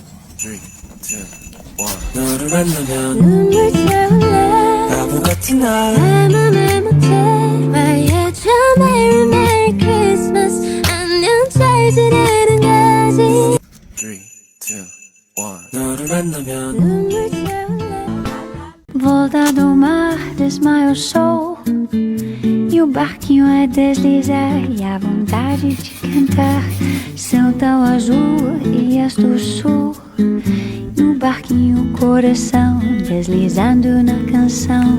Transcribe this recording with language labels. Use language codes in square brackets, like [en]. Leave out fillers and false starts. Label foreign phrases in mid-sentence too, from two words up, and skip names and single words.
[ko] 3, 2, 1 너를 만나면 눈물 채울래 바보 같은 날 내 맘에 못해 말해줘 [en] Merry Merry Christmas [ko] 안녕 잘 지내는 거지 3, 2, 1 너를 만나면 눈물 채울래 [pt] Volta do mar desmaia o sol e o barquinho a deslizar e a vontade de cantar. Céu tão azul e és do sul e o barquinho o coração deslizando na canção.